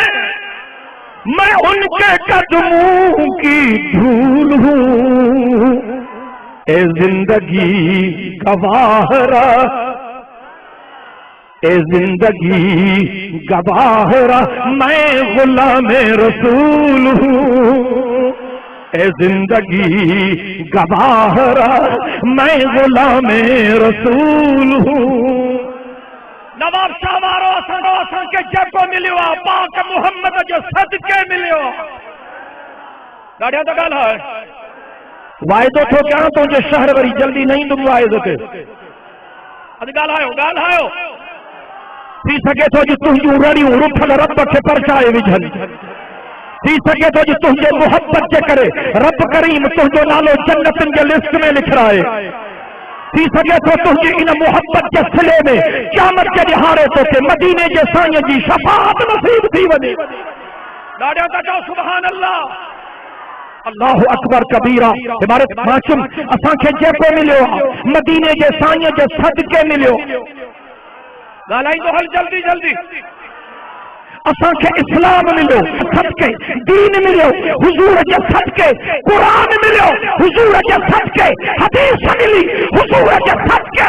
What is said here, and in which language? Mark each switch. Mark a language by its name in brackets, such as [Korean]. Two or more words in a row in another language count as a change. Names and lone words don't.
[Urdu] میں ان کے قدموں کی دھول ہوں اے زندگی گواہ رہا اے زندگی گواہ رہا میں غلام رسول ہوں اے زندگی گواہ رہا میں غلام رسول ہوں [Sindhi] नवाब शाह वारो असां के जेको मिलियो आहे पाक मुहम्मद जो सदके मिलियो। ॾाढा त ॻाल्हि आहे। वाइदो थो कयां तुंहिंजे शहर वरी जल्दी न ईंदुमि वाइदे ते। अॼु ॻाल्हायो थी सघे थो जो तुंहिंजूं रड़ियूं रुठल रब खे परछाए विझनि। थी सघे थो जो तुंहिंजे मुहब्बत जे करे रब करीम तुंहिंजो नालो जन्नतनि जे लिस्ट में लिखाए। थी सघे थो तुंहिंजी इन मुहब्बत जे सिले में क़यामत जे ॾिहाड़े तोखे मदीने जे साईं जी शफाअत नसीब थी वञे। ॾाढा था चओ [Arabic] سبحان الله. الله أكبر كبيرا. [Sindhi] इबारत मासूम असांखे जेको मिलियो मदीने जे साईं जे सदके मिलियो। ॻाल्हाईंदो हल जल्दी जल्दी। असांखे इस्लाम मिलियो सदके, दीन मिलियो हुजूर जे सदके, कुरान मिलियो हुजूर जे सदके, हदीस मिली हुजूर जे सदके।